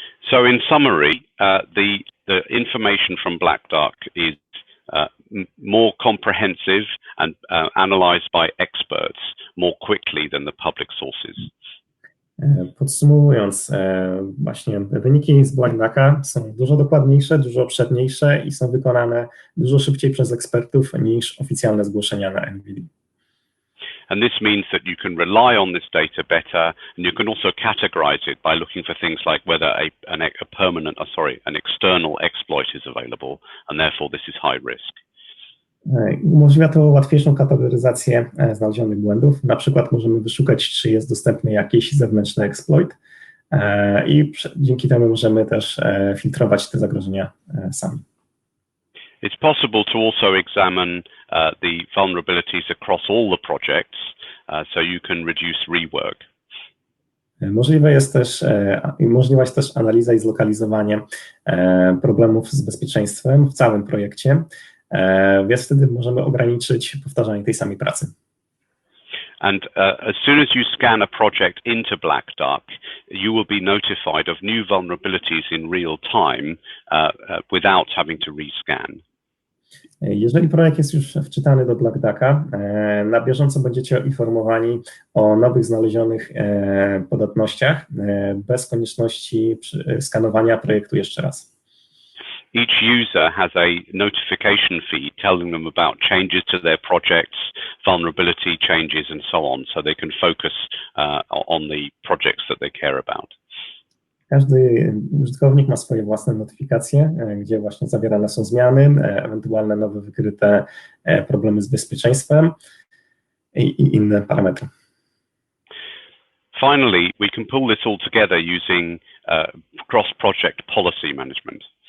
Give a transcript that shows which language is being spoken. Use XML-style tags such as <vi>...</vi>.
<en>So in summary, the information from Black Duck is more comprehensive and analyzed by experts more quickly than the public sources.</en> <pl>Podsumowując, właśnie wyniki z Black Ducka są dużo dokładniejsze, dużo obszerniejsze i są wykonane dużo szybciej przez ekspertów niż oficjalne zgłoszenia na NVIDIA.</pl> <en>And this means that you can rely on this data better, and you can also categorize it by looking for things like whether an external exploit is available, and therefore this is high risk.</en> <pl>Umożliwia to łatwiejszą kategoryzację znalezionych błędów. Na przykład możemy wyszukać, czy jest dostępny jakiś zewnętrzny exploit i dzięki temu możemy też filtrować te zagrożenia sami.</pl> <en>It's possible to also examine the vulnerabilities across all the projects, so you can reduce rework.</en> <pl>Możliwa jest też analiza i zlokalizowanie problemów z bezpieczeństwem w całym projekcie, więc wtedy możemy ograniczyć powtarzanie tej samej pracy.</pl> <en>And as soon as you scan a project into Black Duck, you will be notified of new vulnerabilities in real time without having to rescan.</en> <pl>Jeżeli projekt jest już wczytany do Black Ducka, na bieżąco będziecie informowani o nowych znalezionych podatnościach bez konieczności skanowania projektu jeszcze raz.</pl> <en>Each user has a notification feed telling them about changes to their projects, vulnerability changes and so on, so they can focus on the projects that they care about.</en> <pl>Każdy użytkownik ma swoje własne notyfikacje, gdzie właśnie zawierane są zmiany, ewentualne nowe wykryte problemy z bezpieczeństwem i inne parametry.</pl> <en>Finally, we can pull this all together using cross-project policy management.</en>